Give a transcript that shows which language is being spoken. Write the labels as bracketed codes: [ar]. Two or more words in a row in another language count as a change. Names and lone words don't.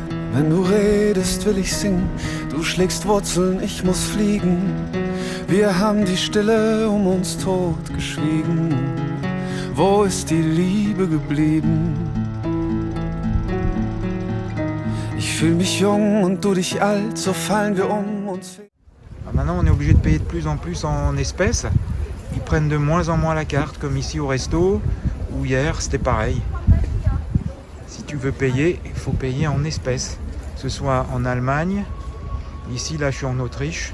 [de] Wenn du redest, will ich singen. Du schlägst Wurzeln, ich muss fliegen. Wir haben die Stille um uns totgeschwiegen. Wo ist die Liebe geblieben? Ich fühle mich jung und du dich alt, so fallen wir um uns. [fr] Maintenant, on est obligé de payer de plus en plus en espèces. Ils prennent de moins en moins la carte, comme ici au resto, ou hier, c'était pareil. Si tu veux payer, il faut payer en espèces. Que ce soit en Allemagne, ici, là, je suis en Autriche.